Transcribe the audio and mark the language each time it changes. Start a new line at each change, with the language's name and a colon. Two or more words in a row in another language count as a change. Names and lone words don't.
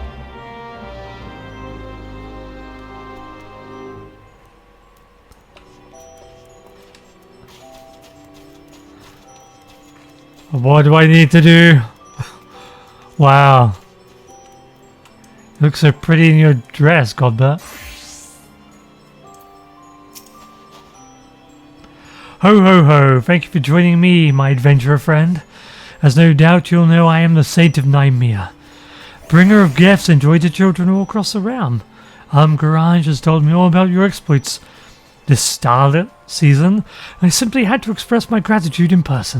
English: What do I need to do? Wow. You look so pretty in your dress, Godbert. Ho ho ho, thank you for joining me, my adventurer friend. As no doubt you'll know, I am the Saint of Nymea, bringer of gifts and joy to children all across the realm. Garage has told me all about your exploits this Starlight season, and I simply had to express my gratitude in person.